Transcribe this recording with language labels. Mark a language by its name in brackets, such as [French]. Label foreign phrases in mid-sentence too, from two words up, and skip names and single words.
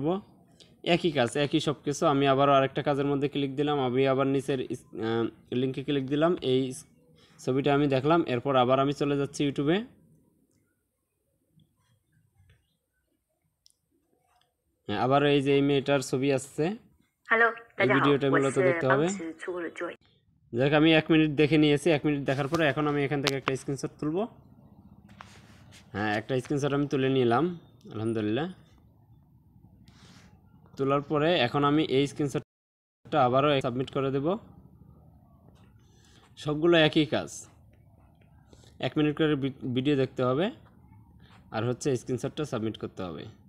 [Bangla] একই কাজ, একই সব কিছু। আমি আবারও আরেকটা কাজের মধ্যে ক্লিক দিলাম, আমি আবার নিচের লিঙ্কে ক্লিক দিলাম, এই ছবিটা আমি দেখলাম। এরপর আবার আমি চলে যাচ্ছি ইউটিউবে। হ্যাঁ, আবার এই যে এই মেয়েটার ছবি আসছে, [Chinese] Hello， 大 [Bangla] এই [Chinese] 家好， [Bangla] ভিডিওটা [Chinese] 我 [Bangla] মূলত [Chinese] 是 [Bangla] দেখতে [Chinese] 王 [Bangla] হবে। [Chinese] 子出了 Joy。 [Bangla] দেখ আমি 1 মিনিট দেখে নিয়েছি। 1 মিনিট দেখার পরে এখন আমি এখান থেকে একটা স্ক্রিনশট তুলব। হ্যাঁ, একটা স্ক্রিনশট আমি তুলে নিলাম আলহামদুলিল্লাহ। তোলার পরে এখন আমি এই স্ক্রিনশটটা আবারও সাবমিট করে দেব। সবগুলো একই কাজ, 1 মিনিট করে ভিডিও দেখতে হবে, আর হচ্ছে স্ক্রিনশটটা সাবমিট করতে হবে।